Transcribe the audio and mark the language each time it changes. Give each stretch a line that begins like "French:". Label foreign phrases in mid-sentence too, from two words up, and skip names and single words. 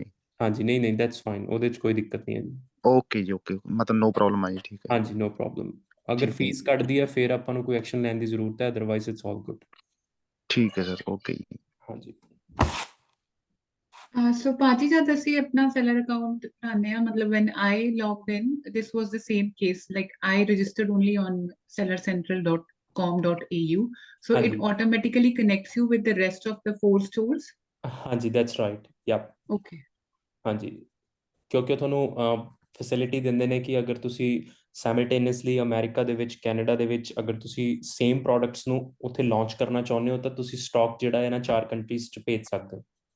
Punjabi: ਹਾਂਜੀ ਨਹੀਂ
English: that's fine,
Punjabi: ਉਹਦੇ 'ਚ ਕੋਈ ਦਿੱਕਤ ਨਹੀਂ ਹੈ ਜੀ। ਓਕੇ ਜੀ, ਓਕੇ, ਮਤਲਬ
English: no problem
Punjabi: ਆ ਜੀ, ਠੀਕ ਹੈ। ਹਾਂਜੀ
English: no problem.
Punjabi: ਅਗਰ ਠੀਕ ਹੈ ਫੀਸ ਕੱਟਦੀ ਹੈ ਫਿਰ ਆਪਾਂ ਨੂੰ ਕੋਈ ਐਕਸ਼ਨ ਲੈਣ ਦੀ ਜ਼ਰੂਰਤ ਹੈ,
English: otherwise it's all good.
Punjabi: ਠੀਕ ਹੈ ਸਰ, ਓਕੇ ਜੀ। ਹਾਂਜੀ
English: So Pati,
Punjabi: ਜਬ ਅਸੀਂ ਆਪਣਾ
English: seller account
Punjabi: ਬਣਾਉਂਦੇ ਆ, ਮਤਲਬ
English: when I logged in, this was the same case. Like I registered only on sellercentral.com.au, so it
Punjabi: ਹਾਂਜੀ
English: automatically connects you with the rest of the 4 stores. ਹਾਂਜੀ that's right, yup. Okay.
Punjabi: ਹਾਂਜੀ, ਕਿਉਂਕਿ ਤੁਹਾਨੂੰ ਫੈਸਿਲਿਟੀ ਦਿੰਦੇ ਨੇ ਕਿ ਅਗਰ ਤੁਸੀਂ ਸਾਈਮਲਟੇਨੀਅਸਲੀ ਅਮਰੀਕਾ ਦੇ ਵਿੱਚ, ਕੈਨੇਡਾ ਦੇ ਵਿੱਚ ਅਗਰ ਤੁਸੀਂ
English: same products
Punjabi: ਨੂੰ ਉੱਥੇ ਲਾਂਚ ਕਰਨਾ ਚਾਹੁੰਦੇ ਹੋ ਤਾਂ ਤੁਸੀਂ ਸਟਾਕ ਜਿਹੜਾ ਹੈ ਨਾ 4 ਕੰਟਰੀਜ਼ 'ਚ ਭੇਜ ਸਕਦੇ ਹੋ।